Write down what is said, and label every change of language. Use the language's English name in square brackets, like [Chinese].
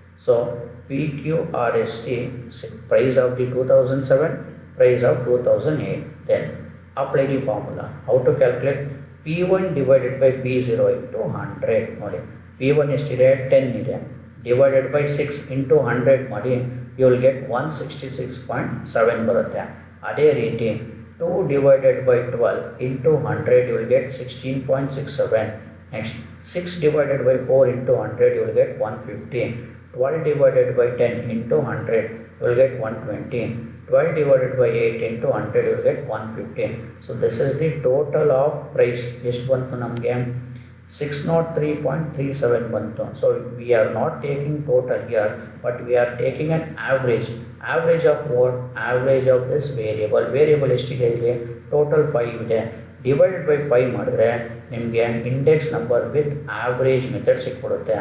[English] So P Q R S T price of the 2007, price of 2008. Then apply the formula. How to calculate P1 divided by P0 into 100. [Kannada] ನೋಡಿ P1 ಎಷ್ಟಿದೆ, 10 ಇದೆ, [English] divided by [Kannada] 6 into 100 ಮಾಡಿ, [English] you will get [Kannada] 166.7 ಬರುತ್ತೆ. ಅದೇ ರೀತಿ [English] 2 divided by 12 into 100 you will get 16.67. Next 6 divided by 4 into 100 you will get 150. 12 divided by 10 into 100 you will get 120. 12 divided by 8 into 100 you will get 150. So this is the total of price. [Kannada] ಎಷ್ಟು ಬಂತು ನಮಗೆ, 603.37 ಬಂತು. [English] So we are not taking total here, but we are taking an average. Average of what, average of this variable. Variable [Kannada] ಎಷ್ಟಿದೆ ಇಲ್ಲಿ, [English] Total 5 ಇದೆ. Divided by 5 [Kannada] ಮಾಡಿದ್ರೆ ನಿಮಗೆ [English] index number with average method [Kannada] ಸಿಕ್ಬಿಡುತ್ತೆ.